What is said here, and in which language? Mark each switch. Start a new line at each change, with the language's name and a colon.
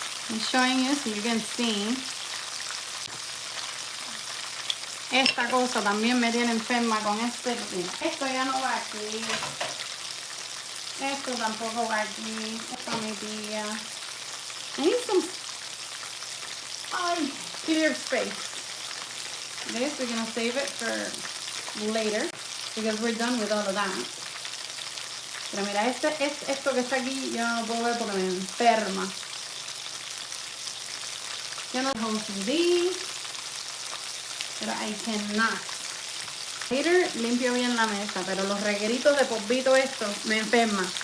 English: I'm showing you so you can see.
Spanish: Esta cosa también me tiene enferma con este. Esto ya no va aquí. Esto tampoco va aquí. Esto mi tía.
English: I need some clear space. This we're gonna save it for later because we're done with all of that.
Spanish: Pero mira, esto que está aquí yo no puedo ver porque me enferma. Yo no puedo subir, pero
English: I cannot. Later
Spanish: limpio bien la mesa, pero los regueritos de polvito esto me enferma.